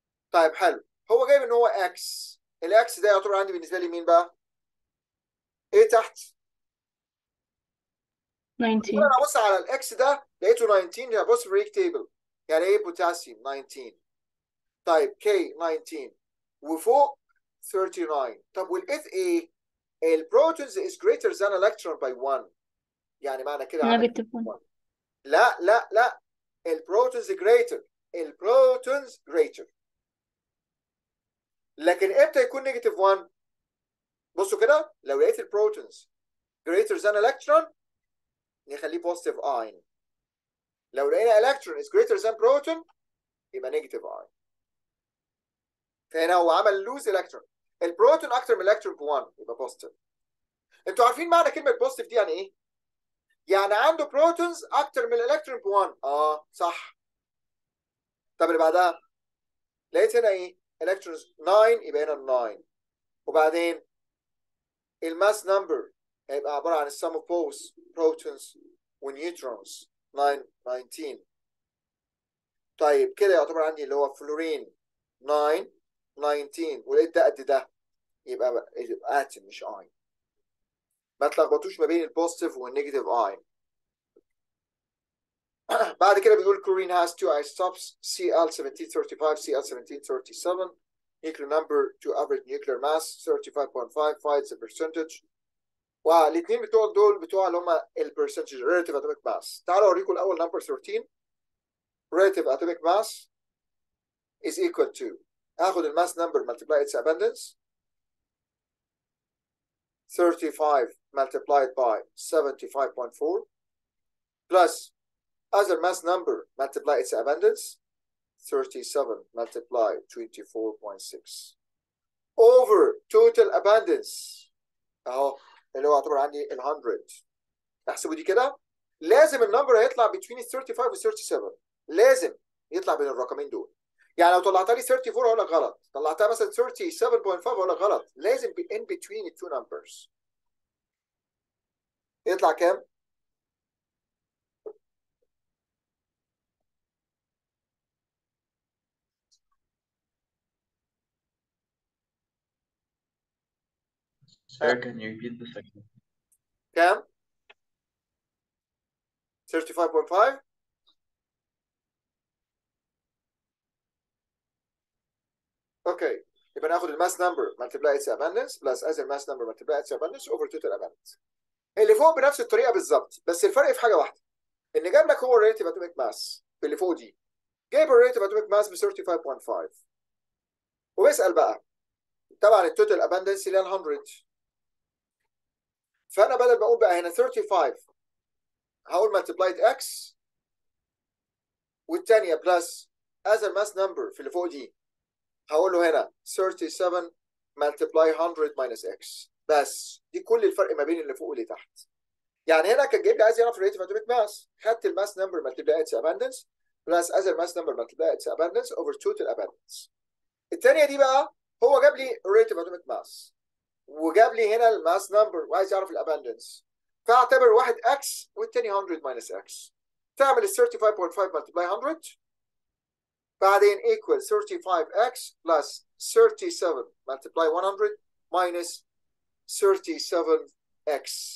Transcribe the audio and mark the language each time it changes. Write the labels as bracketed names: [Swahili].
[Arabic] طيب حلو. هو جايب ان هو اكس. الاكس ده يعتبر عندي بالنسبه لي مين بقى؟ ايه تحت؟ 19. انا ابص على الاكس ده لقيته 19. ابص في الريك تيبل يعني ايه بوتاسيوم 19. طيب كي 19 وفوق 39. طب والاف ايه؟ البروتونز [English] is greater than electron by 1. [Arabic] يعني معنى كده عمل [English] negative 1. 1. [Arabic] لا لا لا، البروتونز greater. البروتونز greater. لكن امتى يكون نيجاتيف 1؟ بصوا كده، لو لقيت البروتونز [English] greater than electron [Arabic] نخليه [English] positive ion. [Arabic] لو لقينا [English] electron is greater than proton [Arabic] يبقى [English] negative ion. [Arabic] فهنا هو عمل [English] lose electron. [Arabic] البروتون اكتر من الالكترون ب 1 يبقى positive. انتوا عارفين معنى كلمه positive دي يعني ايه؟ يعني عنده بروتونز اكتر من الالكترون ب 1. صح. طب اللي بعدها لقيت هنا ايه؟ الكترونز 9 يبقى هنا 9. وبعدين الماس نمبر هيبقى عباره عن السم اوف both protons ونيوترونز 9 19. طيب كده يعتبر عندي اللي هو فلورين 9 19 ولقيت ده قد ده يبقى اتم مش اين. ما تلخبطوش ما بين البوزيتيف والنيجاتيف اين. [English] بعد كده بيقول chlorine has two isotopes Cl1735 Cl1737 nuclear number to average nuclear mass 35.5 finds the percentage. [Arabic] والاثنين بتوع اللي هم البرسنتج [English] relative atomic mass. [Arabic] تعالوا اوريكم الاول [English] number 13 relative atomic mass is equal to [Arabic] هاخد الماس [English] number multiply its abundance 35 multiplied by 75.4 plus other mass number multiply its abundance 37 multiplied 24.6 over total abundance [Arabic] اهو اللي هو يعتبر عندي ال 100. احسبوا دي كده. لازم النمبر هيطلع between 35 و 37. لازم يطلع بين الرقمين دول. يعني لو طلعتها لي 34 هقول لك غلط، طلعتها مثلا 37.5 هقول لك غلط. لازم [English] be in between the two numbers. [Arabic] يطلع كام؟ [English] Sir, can you repeat the second? [Arabic] كام؟ 35.5. اوكي، يبقى ناخد الماس نمبر [English] multiply its abundance plus as mass number multiply its abundance over total abundance. [Arabic] اللي فوق بنفس الطريقه بالظبط، بس الفرق في حاجه واحده، ان جاب لك هو الريليتيف اتوميك ماس في اللي فوق دي، جايب الريليتيف اتوميك ماس ب 35.5 وبيسال بقى طبعا التوتال اباندنس اللي هي 100. فانا بدل ما اقول بقى هنا 35 هقول مالتبلايد اكس والثانيه بلس اذر ماس نمبر في اللي فوق دي هقول له هنا 37 مالتبلاي 100 ماينس اكس. بس دي كل الفرق ما بين اللي فوق واللي تحت. يعني هنا كان جايب لي عايز يعرف الريليتيف اتوميك ماس، خدت الماس نمبر مالتبلاي اتس اباندنس بلس اذر ماس نمبر مالتبلاي اتس اباندنس اوفر توتال اباندنس. الثانيه دي بقى هو جاب لي الريليتيف اتوميك ماس وجاب لي هنا الماس نمبر وعايز يعرف الاباندنس، فاعتبر واحد اكس والثاني 100 ماينس اكس. تعمل ال 35.5 ملتبلاي 100 بعدين [English] equal 35x plus 37 multiply 100 minus 37x.